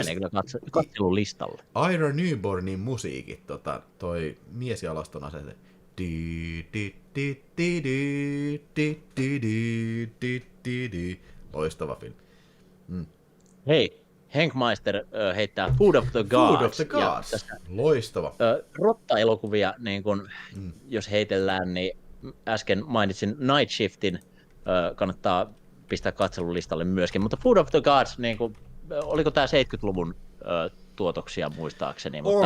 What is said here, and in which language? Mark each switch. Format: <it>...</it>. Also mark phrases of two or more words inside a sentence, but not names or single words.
<fi>Se menee kyllä katselun listalle. Ira Newbornin musiikit, toi mies ja alaston asete. Loistava film. Hei, Henk Meister heittää Food of the Gods. Food of the Gods, loistava. Rotta-elokuvia, niin kun, jos heitellään, niin äsken mainitsin Night Shiftin, kannattaa pistää katselun listalle myöskin, mutta Food of the Gods, niin kun, oliko tämä 70-luvun tuotoksia muistaakseni? Mutta,</fi>